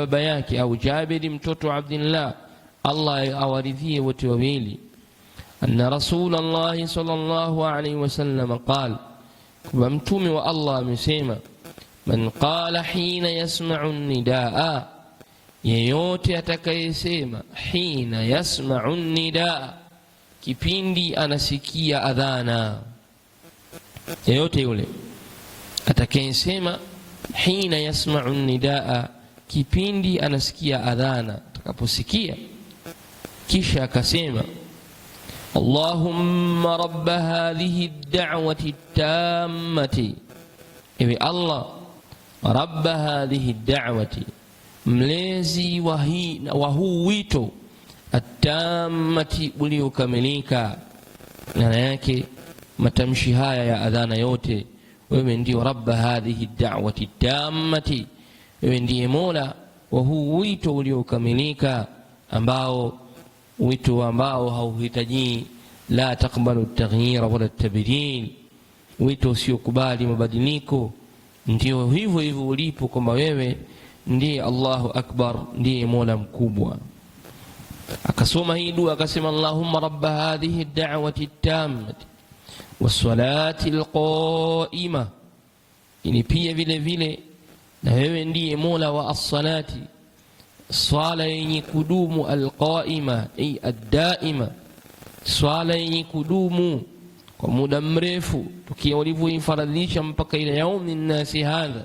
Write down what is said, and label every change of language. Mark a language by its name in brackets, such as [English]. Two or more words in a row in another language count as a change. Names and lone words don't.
[Swahili] baba yake, au Jabiri mtoto Abdullah, Allah awaridhie wote wawili, [Arabic] أن رسول الله صلى الله عليه وسلم قال, [Swahili] kwa Mtume wa Allah amesema, [Arabic] من قال حين يسمع النداء, [Swahili] yeyote atakayesema [Arabic] حين يسمع النداء, [Swahili] kipindi anasikia adhana. Yeyote yule atakayesema [Arabic] حين يسمع النداء, [Swahili] kipindi anasikia adhana. Atakaposikia kisha akasema [Arabic] اللهم رب هذه الدعوة التامة, [Swahili] ewe Allah, [Arabic] رب هذه الدعوة, [Swahili] mlezi wa huu wito, at-tammati, uliokamilika. Maana yake matamshi haya ya adhana yote, wewe ndio [Arabic] رب هذه الدعوة التامة, [Swahili] wewe ndiye mola wa huu wito uliokamilika, ambao wito ambao hauhitaji [Arabic] لا تقبل التغيير ولا التبديل, [Swahili] wito usiokubali mabadiliko. Ndio hivyo hivyo ulipo, kwamba wewe ndiye [Arabic] الله أكبر, [Swahili] ndiye mola mkubwa. Akasoma hii dua akasema [Arabic] اللهم رب هذه الدعوة التامة والصلاة القائمة. [Swahili] Ini pia vile vile na wewe ndiye mola wa as-salati, swala yenye kudumu, [Arabic] القائمة أي الدائمة, [Swahili] swala yenye kudumu kwa muda mrefu, tukia ulivyoifaradhisha mpaka [Arabic] إلى يومنا هذا.